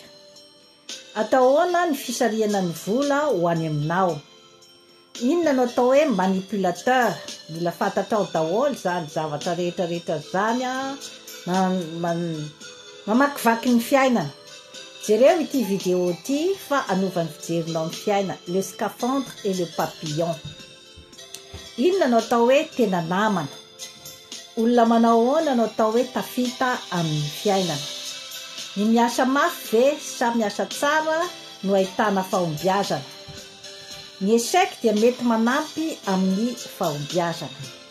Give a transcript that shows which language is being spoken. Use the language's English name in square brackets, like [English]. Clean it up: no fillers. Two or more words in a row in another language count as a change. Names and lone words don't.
[Malagasy] Atahoana ny fisariana ny vola ho any aminao. Inona no atao hoe manipulateur? Mila fantatrao daholo zany zavatra rehetrarehetra zany mamakivaky ny fiainana. Jereo ity vidéo ity fa anovan'ny fijerinao ny fiaina, le scaphandre et le papillon. Inona no atao hoe tena namana? Olona manao ahoana no atao hoe tafita amin'ny fiainana? Ny miasa mafy ve sa miasa tsara no ahitana fahombiazana? Ny échec dia mety manampy amin'ny fahombiazana.